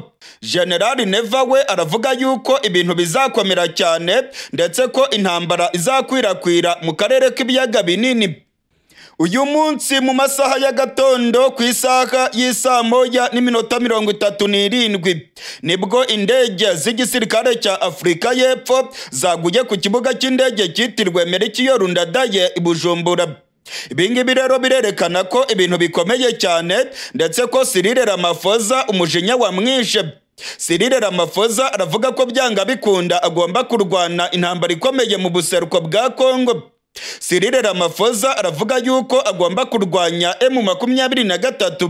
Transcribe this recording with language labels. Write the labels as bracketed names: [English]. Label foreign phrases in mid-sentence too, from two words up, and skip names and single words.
[Kinyarwanda] General Neva we aravuga yuko ibintu bizakomera cyane ndetse ko intambara izakwirakwira mu karere k'ibiyaga binini. Uyu munsi mu masaha ya gatondo ku isaha y'isa moya n'iminota 37 nibwo indege z'igisirikare cya Afurika y'Epfo zaguye ku kibuga cy'indege cyitiriwe Melchior Ndadaye i Bujumbura. Ibingibi rero birerekana ko ibintu bikomeye cyane ndetse ko Cyril Ramaphosa umujinya wamwishe. Cyril Ramaphosa aravuga ko byanga bikunda agomba kurwana intambara ikomeye mu buseruko bwa Congo. Cyril Ramaphosa aravuga yuko agomba kurwanya M23.